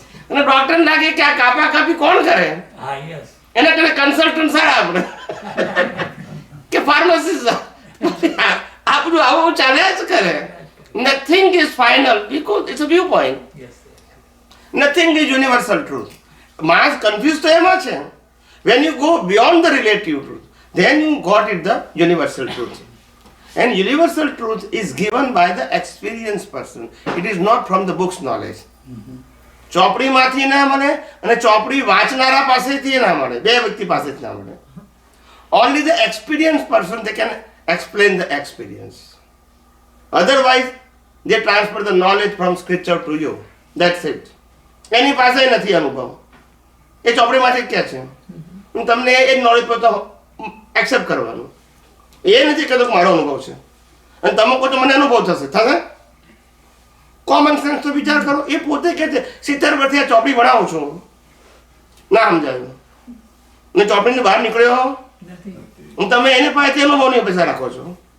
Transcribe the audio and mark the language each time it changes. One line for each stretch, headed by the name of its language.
Gujarati: અને ડોક્ટરને લાગે કે આ કાપા કાપી કોણ કરે? એના કરતા કન્સલ્ટન્ટ સારા આપણે કે ફાર્મસિસ્ટ. આ બધું આવું ચાલ્યા જ કરે.
English: Nothing is final because it's a view point. Nothing is universal truth.
Gujarati: માણસ કન્ફ્યુઝ તો એમાં છે.
English: When you go beyond the relative truth, then you got it the universal truth. And universal truth is given by the experienced person. It is not from the book's knowledge.
Gujarati: ચોપડીમાંથી ના મળે અને ચોપડી વાંચનારા પાસેથી ના મળે, બે વ્યક્તિ પાસેથી ના મળે.
English: Only the experienced person they can explain the experience. Otherwise, they transfer the knowledge from scripture to you. That's it.
Gujarati: એની પાસે નથી અનુભવ, એ ચોપડીમાંથી જ કહે છે. હું તમને એ નોલેજ પર તો એક્સેપ્ટ કરવાનું, એ નથી કહેતો કે મારો અનુભવ છે અને તમે કહો તો મને અનુભવ થશે. કોમન સેન્સ તો વિચાર કરો. એ પોતે કહે છે 70 વર્ષથી આ ચોપડી ભણાવું છું, ના સમજાયું ને ચોપડીની બહાર નીકળ્યો હું, તમે એને પાસેથી અનુભવની અપેક્ષા રાખો છો.